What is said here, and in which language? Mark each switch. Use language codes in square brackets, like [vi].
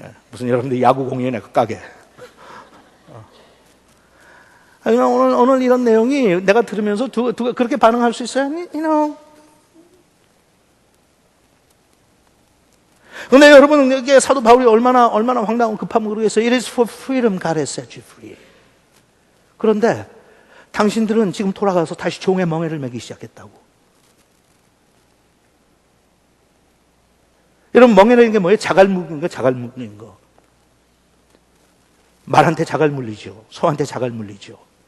[ko] 무슨 여러분들 야구 공연에 내가 까게. 오늘 이런 내용이 내가 들으면서 누가 그렇게 반응할 수 있어요? [en] You know. [ko] 근데 여러분, 이게 사도 바울이 얼마나 황당하고 급하면 모르겠어요. [en] It is for freedom God has set you free. [ko] 그런데 당신들은 지금 돌아가서 다시 종의 멍에를 매기 시작했다고. 여러분, 멍에라는 게 뭐예요? 자갈 묶는 거, 자갈 묶는 거. 말한테 자갈 물리죠. 소한테 자갈 물리죠.